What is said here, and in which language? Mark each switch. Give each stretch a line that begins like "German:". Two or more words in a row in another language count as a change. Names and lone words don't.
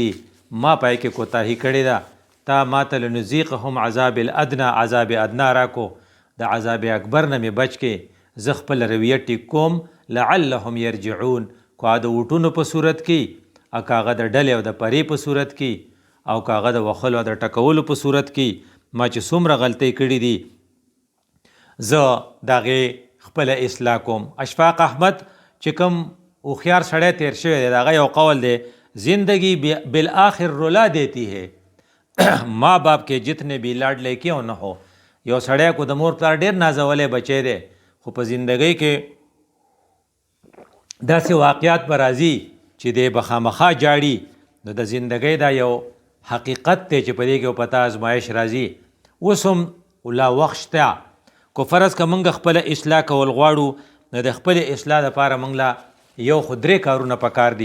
Pashto: دي ما پای کې کوتاهي کړې ده، تا ما ته
Arabic: لنذیقهم عذاب الادنا،
Pashto: عذاب ادنا راکو، د عذاب اکبر نه مې بچ کې، زه خپل رویه ټیک کوم
Arabic: لعلهم یرجعون،
Pashto: که د وټونو په صورت کې، او که هغه د ډلې او د پرې په صورت کې، او که هغه د وخلو او د ټکولو په صورت کې، ما چې څومره غلطۍ کړي دي زه د هغې خپله اصلاح کوم. اشفاق احمد چې کوم هوښیار سړی تیر شوی دی د هغه یو قول دی،
Urdu: زندگی بالآخر رلا دیتی ہے ماں باپ کے جتنے بھی لاڈلے کیوں نہ ہو.
Pashto: یو سړی کو د مور پلار ډېر نازولی بچی دی، خو په زندګۍ کې داسې واقعات به راځي چې دی به خامخا جاړي. نو د زندګۍ دا یو حقیقت دی چې په دې کې پتا ازمایش راځي. اوس هم لا وخت شته، کو فرض که موږ خپله اصلاح کول غواړو نو د خپلې اصلاح دپاره موږ له یو خو 3 کارونه پکار دي.